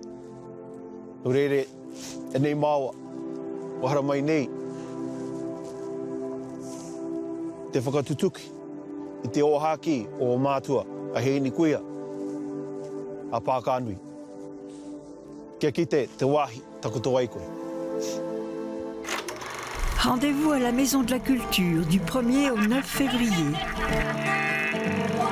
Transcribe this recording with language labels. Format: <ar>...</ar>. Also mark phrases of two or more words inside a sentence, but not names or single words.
<mi>No rere, e nei māua, o haramai nei, te whakatutuki i te ohaki o mātua a heini kuia a Pākānui. Kia kite te wāhi takoto ai koe.</mi> <fr>Rendez-vous à la Maison de la Culture du 1er au 9 février.</fr>